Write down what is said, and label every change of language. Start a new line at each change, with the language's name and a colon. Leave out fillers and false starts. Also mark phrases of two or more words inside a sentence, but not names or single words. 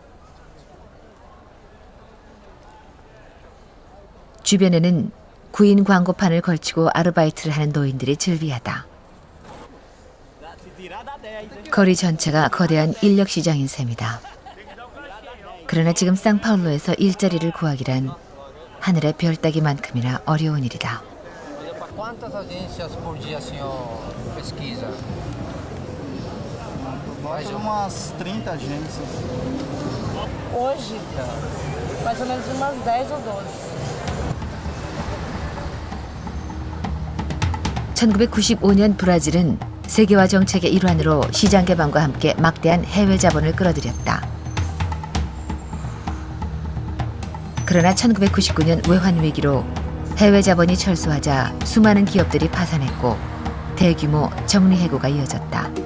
Korean: 주변에는 구인 광고판을 걸치고 아르바이트를 하는 노인들이 즐비하다. 거리 전체가 거대한 인력시장인 셈이다. 그러나 지금 상파울로에서 일자리를 구하기란 하늘의 별 따기만큼이나 어려운 일이다.
Portuguese: Quantas agências por dia o senhor pesquisa? Mais umas 30 agências. Hoje, mais ou menos umas 10 ou 12.
Korean: 1995년 브라질은 세계화 정책의 일환으로 시장 개방과 함께 막대한 해외 자본을 끌어들였다. 그러나 1999년 외환 위기로 해외 자본이 철수하자 수많은 기업들이 파산했고 대규모 정리해고가 이어졌다.